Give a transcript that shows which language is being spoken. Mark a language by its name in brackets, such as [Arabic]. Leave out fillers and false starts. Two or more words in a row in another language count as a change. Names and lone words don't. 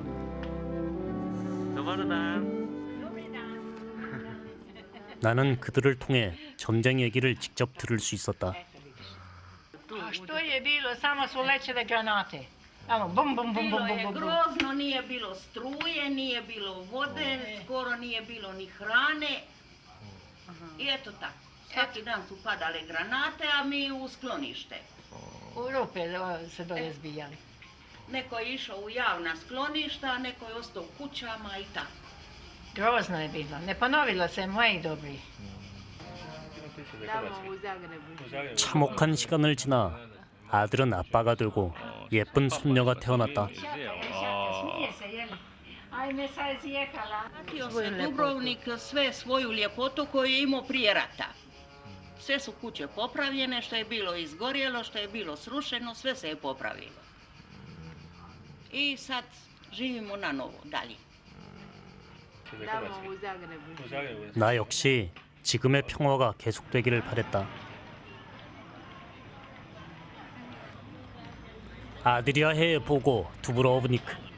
[Korean] 나는 그들을 통해 전쟁 얘기를 직접 들을 수 있었다. [Croatian] Što je bilo? Samo su lećele granate. Evo, bum, bum, bum, bum, bum, bum. Grozno, nije bilo struje, nije bilo vode, skoro nije bilo ni hrane. I eto tako. Svaki dan su padale granate, a mi u sklonište. U rupe se dole zbijali. Neko je išao u javna skloništa, neko je ostao u kućama i tako. Grozno je bilo. Ne ponovilo se, moji dobri. [Korean] 참혹한 시간을 지나 아들은 아빠가 되고 예쁜 손녀가 태어났다. [Croatian] Vratio se Dubrovnik sve svoju ljepotu koju je imao prije rata. Sve su kuće popravljene, što je bilo izgorjelo, što je bilo srušeno, sve se je popravilo. I sad živimo na novo, dalje. [Korean] 나 역시 지금의 평화가 계속되기를 바랬다. 아드리아해의 보고 두브로브니크.